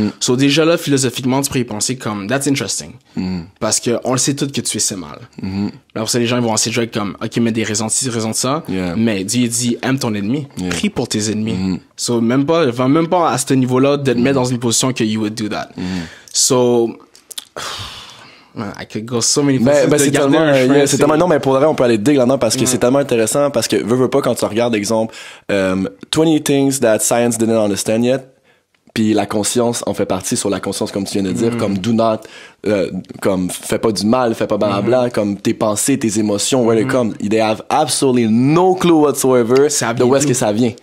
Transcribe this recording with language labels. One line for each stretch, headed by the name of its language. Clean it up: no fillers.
French: So déjà là, philosophiquement, tu pourrais y penser comme,
English: that's interesting.
French: Parce que on le sait tous que tu es mal. Là, pour ça, les gens ils vont essayer de jouer comme, ok, mais des raisons de ci, des raisons de ça. Mais Dieu dit, aime ton ennemi. Prie pour tes ennemis. So, va même pas à ce niveau-là de te mettre dans une position que
English: you would do that. So, I could go so many places.
French: C'est tellement, non, mais pour le vrai, on peut aller dig là-dedans parce que c'est tellement intéressant parce que, veux pas, quand tu regardes, exemple,
English: 20 things that science didn't understand yet.
French: Puis la conscience en fait partie, sur la conscience comme tu viens de dire, comme
English: do not,
French: comme fais pas du mal, fais pas blabla, comme tes pensées, tes émotions,
English: where they come, they have absolutely no clue whatsoever
French: de où est-ce que ça vient.